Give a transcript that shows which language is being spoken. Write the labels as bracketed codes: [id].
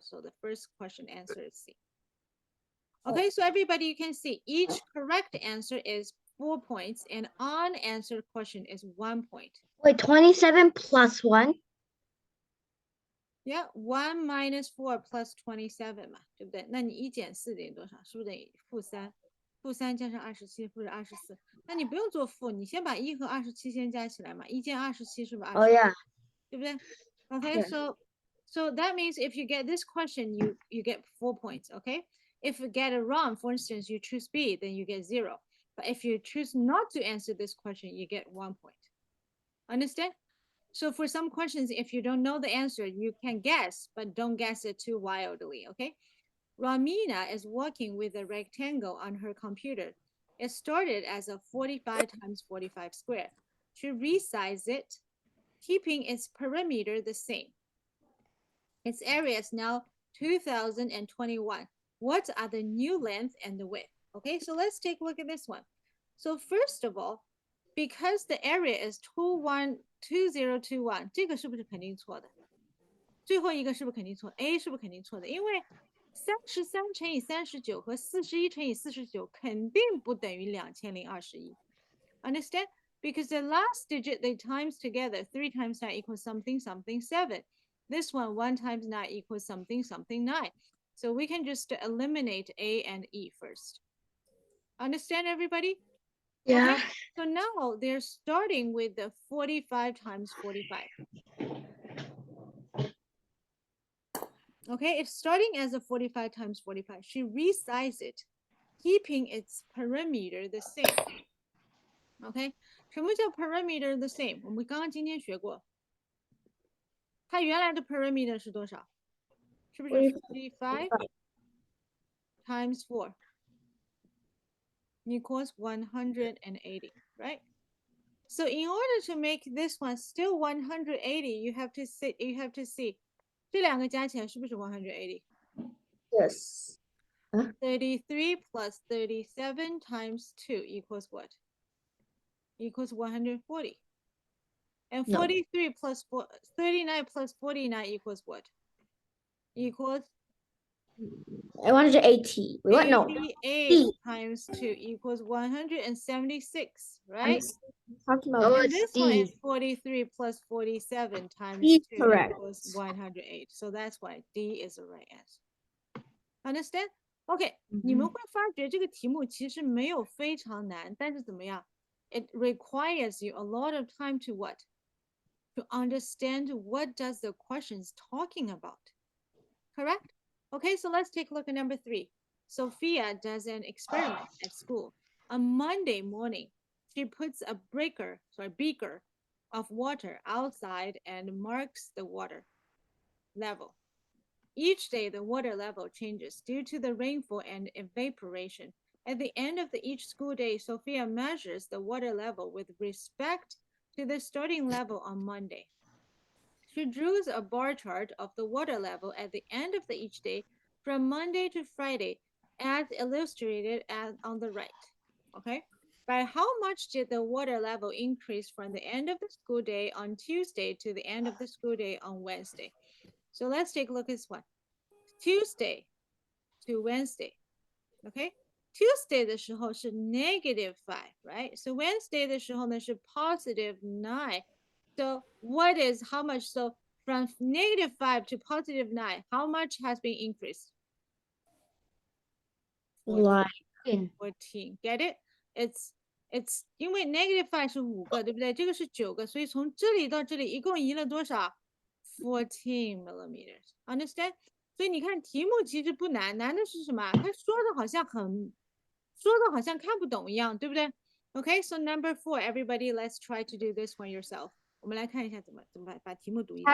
[en] So the first question answer is C. Okay, so everybody, you can see each correct answer is 4 points and unanswered question is 1 point. Wait, 27 plus 1? Yeah, 1 minus 4 plus 27 [zh] 嘛，对不对？那你1减4等于多少？是不是等于-3？ -3加上27或者24。那你不用做负，你先把1和27先加起来嘛，1减27是不是 [en] Oh 20？ yeah. [zh] 对不对？ [en] Okay, Yes. so that means if you get this question, you get 4 points. Okay, if you get it wrong, for instance, you choose B, then you get 0. But if you choose not to answer this question, you get 1 point. Understand? So for some questions, if you don't know the answer, you can guess, but don't guess it too wildly, okay? Ramina is working with a rectangle on her computer. It started as a 45 times 45 square. She resized it, keeping its perimeter the same. Its area is now 2021. What are the new length and the width? Okay, so let's take a look at this one. So first of all, because the area is 2021, [zh] 这个是不是肯定错的？最后一个是不是肯定错 ？A 是不是肯定错的？因为33乘以39和41乘以49肯定不等于2021。 [en] Understand? Because the last digit they times together, 3 times 9 equals something, something, 7. This one, 1 times 9 equals something, something, 9. So we can just eliminate A and E first. Understand, everybody? Yeah. Okay, so now they're starting with the 45 times 45. Okay, it's starting as a 45 times 45. She resized it, keeping its perimeter the same. Okay, [zh] 什么叫 [en] perimeter the same? [zh] 我们刚刚今天学过，它原来的 perimeter 是多少？是不是 [en] 45 times 4 equals 180, right? So in order to make this one still 180, you have to see [zh] 这两个加起来是不是 [en] 180? Yes. 33 plus 37 times 2 equals what? Equals 140. And No. 43 plus 39 plus 49 equals what? Equals 180. What? No. 88 times 2 equals 176, right? Talking Oh, about And it's this one is D. 43 plus 47 times D, 2 correct. equals 108. So that's why D is the right answer. Understand? [zh] OK，你们会发觉这个题目其实没有非常难，但是怎么样？ [en] It requires you a lot of time to what? To understand what does the question is talking about. Correct? Okay, so let's take a look at number 3. Sophia does an experiment at school. On Monday morning, she puts a beaker of water outside and marks the water level. Each day, the water level changes due to the rainfall and evaporation. At the end of each school day, Sophia measures the water level with respect to the starting level on Monday. She draws a bar chart of the water level at the end of each day from Monday to Friday, as illustrated on the right. Okay? By how much did the water level increase from the end of the school day on Tuesday to the end of the school day on Wednesday? So let's take a look at this one. Tuesday to Wednesday. Okay? [zh] Tuesday 的时候是 -5, [en] right? [zh] So Wednesday 的时候呢是 +9. [en] So what is how much? So from -5 to +9, how much has been increased? Like 14. Get it? [zh] It's 因为 -5 是5个，对不对？这个是9个，所以从这里到这里一共移了多少？ [en] 14 millimeters. Understand? [zh] 所以你看题目其实不难，难的是什么？他说的好像看不懂一样，对不对？ [en] Okay, so number 4, everybody, let's try to do this one yourself. [zh] 我们来看一下怎么把题目读一遍。